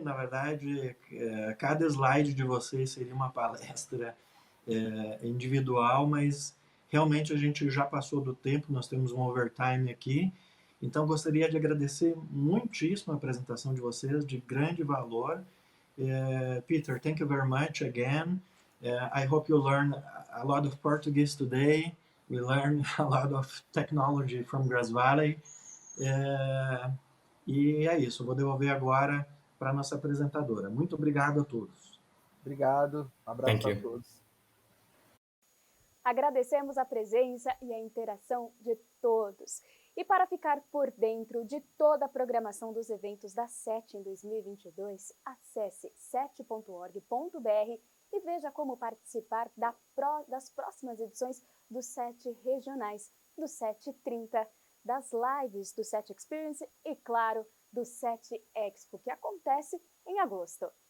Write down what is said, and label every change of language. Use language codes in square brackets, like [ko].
[pt] Na verdade, cada slide de vocês seria uma palestra individual, mas realmente a gente já passou do tempo, nós temos um overtime aqui. Então, gostaria de agradecer muitíssimo a apresentação de vocês, de grande valor. [en] Peter, thank you very much again. I hope you learn a lot of Portuguese today. We learned a lot of technology from Grass Valley. [pt] E é isso, eu vou devolver agora para a nossa apresentadora. Muito obrigado a todos. Obrigado, um abraço para todos. Agradecemos a presença e a interação de todos. E para ficar por dentro de toda a programação dos eventos da SET em 2022, acesse set.org.br e veja como participar das próximas edições dos SET regionais, do SET 30, das lives do SET Experience e, claro, do SET Expo, que acontece em agosto.